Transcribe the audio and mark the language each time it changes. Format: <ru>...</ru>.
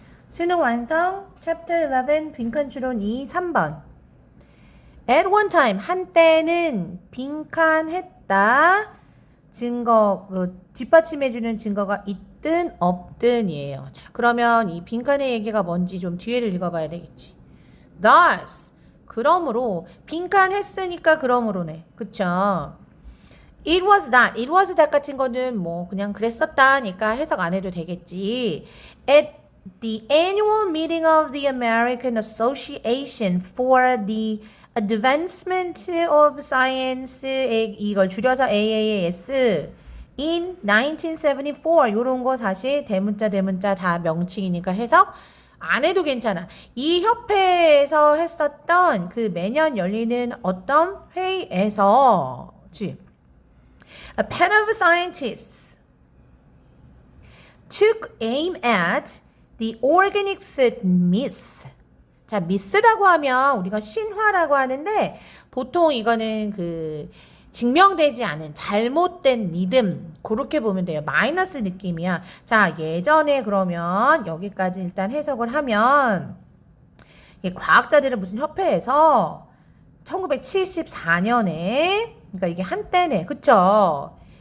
<ko>수능 완성 Chapter 11 빈칸 추론 2 3번</ko> <en>At one time</en> <ko>한때는 빈칸했다 증거 뒷받침해주는 증거가 있든 없든이에요. 자 그러면 이 빈칸의 얘기가 뭔지 좀 뒤에를 읽어봐야 되겠지. Thus 그러므로 빈칸했으니까 그러므로네. 그쵸?</ko> <en>It was that</en> <ko>같은 거는 뭐 그냥 그랬었다니까 해석 안 해도 되겠지.</ko> <en>At the annual meeting of the American Association for the Advancement of Science,</en> <ko>이걸 줄여서</ko> <en>AAS, in 1974,</en> <ko>요런 거 사실 대문자 다 명칭이니까 해석 안 해도 괜찮아. 이 협회에서 했었던 그 매년 열리는 어떤 회의에서, 그치?</ko> <en>A panel of scientists took aim at the organic food myth.</en> <ko>자, myth라고 하면 우리가 신화라고 하는데 보통 이거는 그 증명되지 않은 잘못된 믿음 그렇게 보면 돼요. 마이너스 느낌이야. 자, 예전에 그러면 여기까지 일단 해석을 하면 과학자들은 무슨 협회에서 1974년에 그러니까 이게 한때네. 그쵸?</ko>